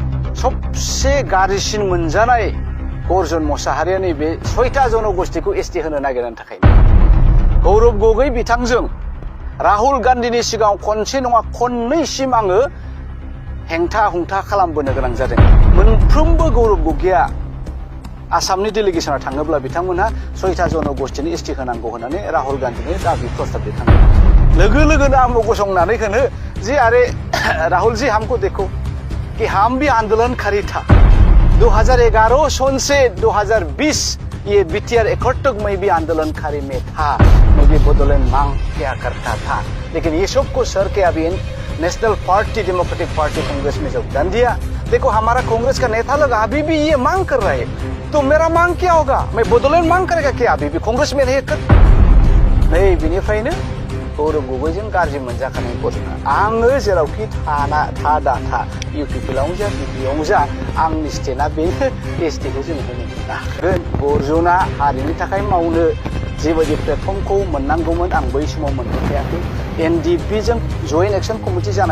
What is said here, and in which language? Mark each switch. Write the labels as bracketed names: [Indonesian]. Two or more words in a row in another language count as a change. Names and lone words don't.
[Bodo] सबसे गाज्रिसिन मोनजानाय गर्जन मसाहारिया नैबे 6टा जनगोष्ठीखौ एसटि होनो नागिरनायनि थाखाय गौरब गगৈ बिथांजों राहुल गान्धीनि सिगाङाव खनसे नङा खननैसिम आङो हेंथा हुंथा खालामबोनो गोनां जादों मोनफ्रोमबो गौरब गगैया आसामनि डेलिगेसनाव थाङोब्ला बिथांमोनहा 6टा जनगोष्ठीनि एसटि होनांगौ होननानै राहुल गान्धीनि दाबि प्रस्ताब दैखाङो लोगो लोगोनो आंबो गसंनानै होनो जे [Hindi] अरे राहुल जी हमको देखो कि हम भी आंदोलनकारी था 2011 सन से 2020 ये बीटीआर एकॉर्ड तक मैं भी आंदोलनकारी में था मैं भी बोडोलैंड मांग किया करता था लेकिन ये सबको सर के अभी नेशनल पार्टी डेमोक्रेटिक पार्टी कांग्रेस में योगदान दिया देखो हमारा कांग्रेस का नेता लोग अभी भी ये मांग कर रहे हैं तो मेरा मांग क्या होगा मैं बोडोलैंड मांग करेगा क्या अभी भी कांग्रेस में नहीं कर [Bodo] नहीं बिनिफ्रायनो गौरब गगैजों गाज्रि मोनजाखानाय गजना आङो जेरावखि था इउपिपिएलआवनो जा बिपिएफआवनो जा आंनि स्टेटआ बेनो एसटिखौ जों होनो मोनाखै गर्जना हारिनि थाखाय मावनो जेबायदि प्लेटफर्मखौ मोननांगौमोन आं बै समाव मोनखायाखै एनडिपिजों [English] joint action committee [Bodo] जानाय